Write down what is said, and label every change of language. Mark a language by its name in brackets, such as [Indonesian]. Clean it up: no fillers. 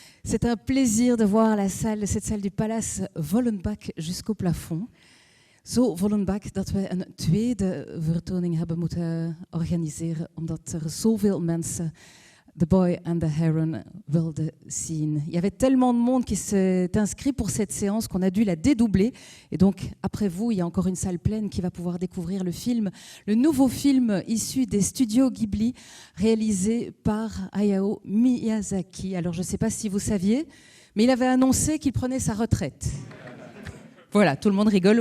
[French] C'est un plaisir de voir cette salle du Palace Wollenbach jusqu'au plafond. [Dutch] Zo Wollenbach dat we een tweede vertoning hebben moeten organiseren, omdat er zoveel mensen The Boy and the Heron wilden zien. [French] Il y avait tellement de monde qui s'est inscrit pour cette séance qu'on a dû la dédoubler. Et donc, après vous, il y a encore une salle pleine qui va pouvoir découvrir le film, le nouveau film issu des studios Ghibli, réalisé par Hayao Miyazaki. Alors, je ne sais pas si vous saviez, mais il avait annoncé qu'il prenait sa retraite. Voilà, tout le monde rigole.